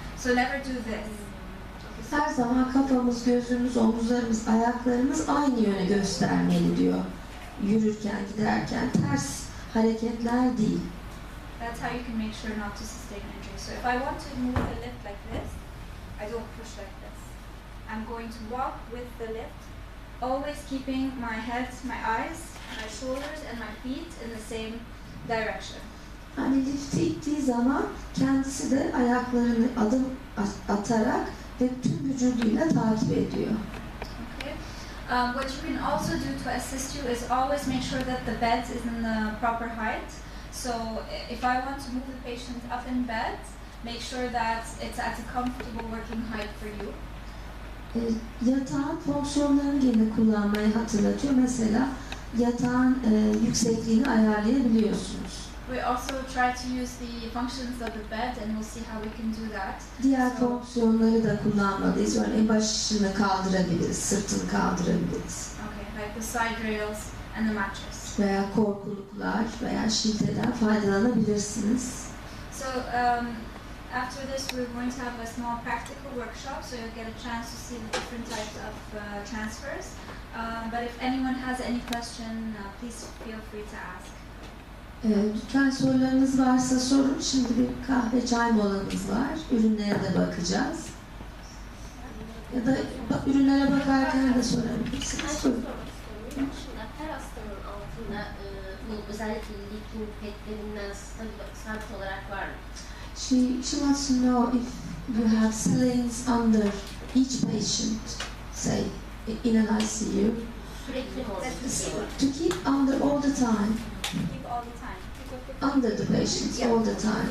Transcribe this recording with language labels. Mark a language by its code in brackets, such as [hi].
[en] So never do this. [tr] Her zaman kafamız, gözümüz, omuzlarımız, ayaklarımız aynı yöne göstermeli diyor. Yürürken, giderken ters hareketler değil. [en] That's how you can make sure not to sustain injury. So if I want to move the lift like this, I don't push like this. I'm going to walk with the lift, always keeping my head, my eyes, my shoulders, and my feet in the same direction. [tr] Hani lifti ittiği zaman kendisi de ayaklarını adım atarak ve tüm vücuduyla takip ediyor. [en] Okay. What you can also do to assist you is always make sure that the bed is in the proper height. So if I want to move the patient up in bed, make sure that it's at a comfortable working height for you. [tr] Yatağın fonksiyonlarını yine kullanmayı hatırlatıyor. Mesela yatağın yüksekliğini ayarlayabiliyorsunuz. [en] We also try to use the functions of the bed, and we'll see how we can do that. [tr] Diğer fonksiyonları da kullanmalıyız. Örneğin başını kaldırabiliriz, sırtını kaldırabiliriz. [en] Okay, like the side rails and the mattress. [tr] Veya korkuluklar veya şilteden faydalanabilirsiniz. [en] So after this, we're going to have a small practical workshop, so you'll get a chance to see the different types of transfers. But if anyone has any question, please feel free to ask. [tr] Lütfen sorularınız varsa sorun. Şimdi bir kahve çay molamız var. Ürünlere de bakacağız. Ya da ürünlere bakarken de sorabilirsiniz. Ben sormak istiyorum. Şimdi her hastanın altında bu özellikle lifin petlerinden sabit olarak var mı? [en] She wants to know if you have slings under each patient, say in an ICU. [tr] Sürekli mi olsun? [en] To keep under all the time. Keep all the time. Under the patients all the time.